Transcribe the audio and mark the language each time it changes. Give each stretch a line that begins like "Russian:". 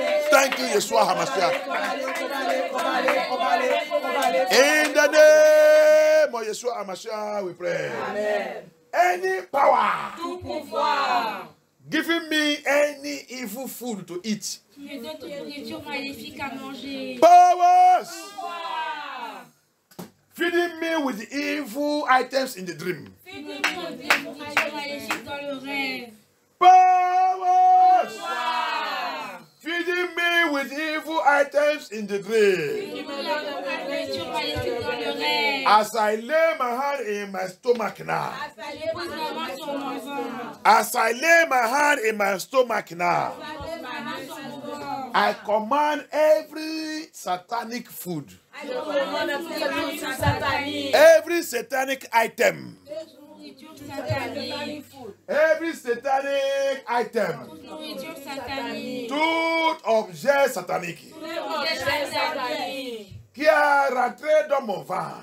English: Thank you, Yeshua Hamashiach. In the name of Yeshua Hamashiach, we pray. Amen. Any power
French: Tout pouvoir.
English: giving me any evil food to eat.
French: Me donne toute nourriture maléfique à manger.
English: Powers
French: Pouvoir.
English: feeding me with evil items in the dream.
French: Fais-nous des nourritures maléfiques dans le rêve.
English: Powers
French: Pouvoir.
English: feeding me with evil items in the dream.
French: Fais-nous des nourritures maléfiques dans le rêve.
English: As I lay my hand in my stomach now.
French: Je pose ma main sur mon ventre.
English: As I lay my hand in my stomach now.
French: Je pose ma main sur mon ventre.
English: I command every satanic food,
French: Je commande toute nourriture satanique.
English: every satanic item,
French: Toute nourriture satanique.
English: every satanic item,
French: Toute nourriture satanique. tout objet satanique Tout objet satanique. qui a rentré dans mon ventre,